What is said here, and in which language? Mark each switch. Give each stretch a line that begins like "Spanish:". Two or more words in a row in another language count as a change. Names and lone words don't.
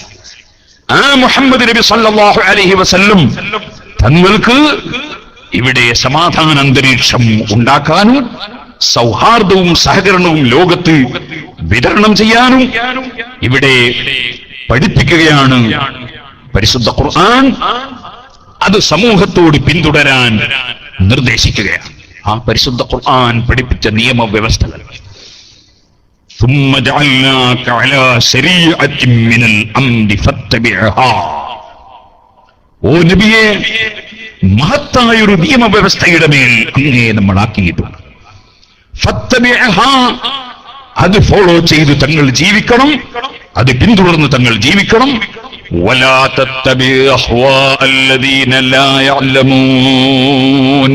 Malayalam: ആ മുഹമ്മദ് നബി
Arabic: صلى الله عليه وسلم
Malayalam: തങ്ങൾക്ക് ഇവിടെ സമാധാന അന്തരീക്ഷം ഉണ്ടാക്കാനും സൗഹാർദ്ദവും സഹകരണവും ലോകത്ത് വിതരണം ചെയ്യാനും ഇവിടെ പഠിപ്പിക്കുകയാണ് പരിശുദ്ധ ഖുർആൻ. അത് സമൂഹത്തോട് പിന്തുടരാൻ നിർദ്ദേശിക്കുകയാണ്. ആ പരിശുദ്ധ ഖുർആൻ പഠിപ്പിച്ച നിയമവ്യവസ്ഥകൾ.
Arabic: ثم جعلناك على شريعة من الأمر فاتبعها.
Malayalam: ഓ നബിയെ, മഹത്തായൊരു നിയമവ്യവസ്ഥയുടെ മേൽ അങ്ങേ നമ്മൾ ആക്കിയിട്ടുണ്ട്. ഫത്തബിഅഹാ, അത് ഫോളോ ചെയ്ത് തങ്ങൾ ജീവിക്കണം, അത് പിന്തുടർന്ന് തങ്ങൾ ജീവിക്കണം.
Arabic: ولا تتبع أهواء الذين لا يعلمون.